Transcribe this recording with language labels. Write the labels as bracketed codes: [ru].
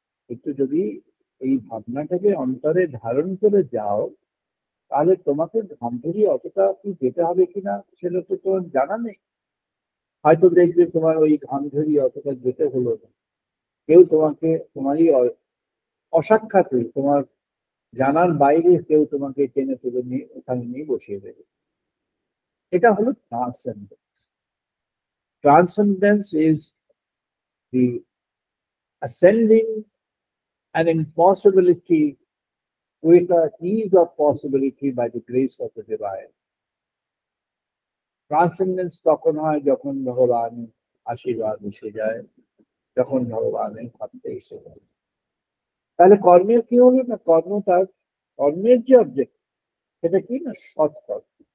[bn] কিন্তু যদি এই ভাবনাটাকে অন্তরে ধারণ করে যাও, তাহলে তোমাকে ধামধুরি অতটা কি যেতে হবে কিনা সেটা তো তোমার জানা নেই। হয়তো দেখবে তোমার ওই ধামধুরি অতটা যেতে হলো না, কেউ তোমাকে তোমারই অসাক্ষাৎ, তোমার জানার বাইরে কেউ তোমাকে টেনে তুলে নিয়ে ওখানে নিয়ে বসিয়ে দেবে। এটা হলো ট্রান্সেন্ডেন্স। [en] Transcendence is the ascending an impossibility with a ease of possibility by the grace of the divine. [bn] ট্রান্সেন্ডেন্স তখন হয় যখন ভগবান আশীর্বাদ এসে যায়, যখন ভগবানের হাতে এসে যায়। তাহলে কর্মের কি হলো? না, কর্মের যে অবজেক্ট, সেটা কি? না, সৎ কর্ম।